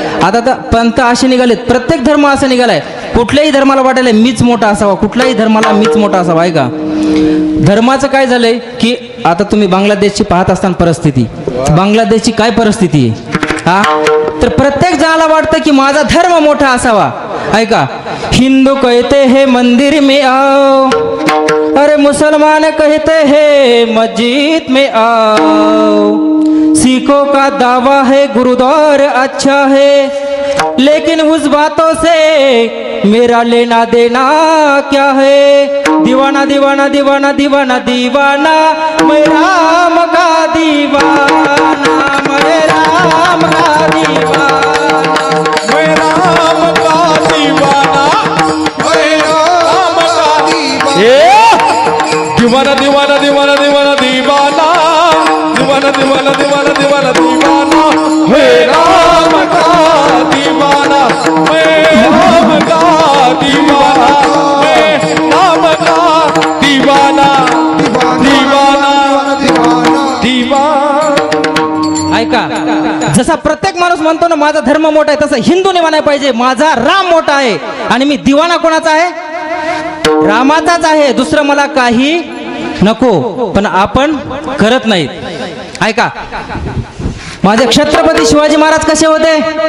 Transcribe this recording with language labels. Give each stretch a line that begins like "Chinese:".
Marathi: आता तर पंथ असे निघालेत, प्रत्येक धर्म असा निघालाय. कुठल्याही धर्माला वाटायला मीच मोठा असावा, कुठल्याही धर्माला मीच मोठा असावा. आहे का? धर्माचं काय झालंय की आता तुम्ही बांगलादेशची पाहत असताना परिस्थिती, बांगलादेशची काय परिस्थिती आहे हा, तर प्रत्येक जणाला वाटतं की माझा धर्म मोठा असावा.
Hindi: ऐका, हिंदू कहते हैं मंदिर में आओ, अरे मुसलमान कहते हैं मस्जिद में आओ. सिखों का दावा है गुरुद्वार अच्छा है, लेकिन उस बातों से मेरा लेना देना क्या है. दीवाना दीवाना दीवाना दीवाना दीवाना, मैं राम का दीवाना, मैं राम का दीवाना, मैं राम का दीवाना, मैं राम का दीवाना. दीवाना दीवाना दीवाना दीवाना दीवाना, दीवाना दीवाना दीवाना दीवाना दीवाना, मैं राम का दीवाना, मैं राम का दीवाना, मैं राम का दीवाना, दीवाना दीवाना.
Marathi: ऐका, जसा प्रत्येक माणूस म्हणतो ना माझा धर्म मोठा आहे, तसं हिंदूने म्हणायला पाहिजे माझा राम मोठा आहे. आणि मी दिवाना कोणाचा आहे? रामाचाच आहे. दुसरं मला काही नको. पण आपण करत नाहीत. ऐका, माझे छत्रपती शिवाजी महाराज कसे होते?